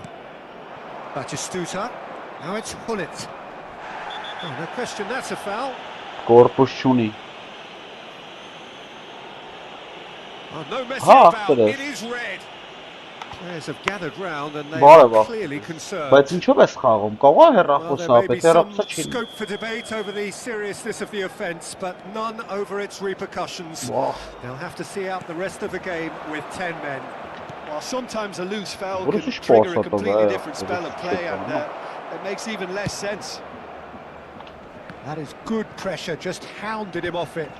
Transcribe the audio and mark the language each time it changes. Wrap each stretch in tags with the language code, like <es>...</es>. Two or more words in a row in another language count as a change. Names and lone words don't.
<en>Batistuta. Now it's Hullet. Oh, no question, that's a foul. Korpushuni. Oh, no messing about. It is red. Players have gathered round and they are clearly concerned.</en> <hy>Բայց ինչով ես խաղում? Կարող է հեռախոսը ապետ, հեռախոսը չի։</hy> <en>Scope for debate over the seriousness of the offence, but none over its repercussions. They'll have to see out the rest of the game with 10 men. Well, sometimes a loose foul can trigger a completely different spell of play, and it makes even less sense. That is good pressure, just hounded him off it.</en>